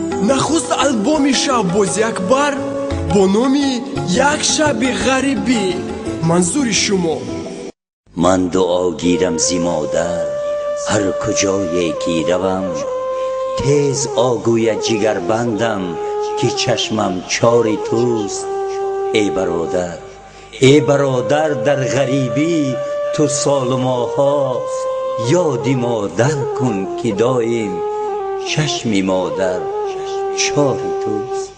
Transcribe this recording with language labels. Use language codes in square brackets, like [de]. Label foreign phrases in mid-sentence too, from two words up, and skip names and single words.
[tg] нахуст албоми шаббоз якбар бо номи як шаби ғарибӣ. манзури шумо. [fa] من دعا گیرم زی مادر هر کجایی که روم، تیز آگوید جگر بندم که چشمم چار توست. ای برادر در غریبی تو سال و ماها، یادی مادر کن که دایم چشمی مادر چار توست.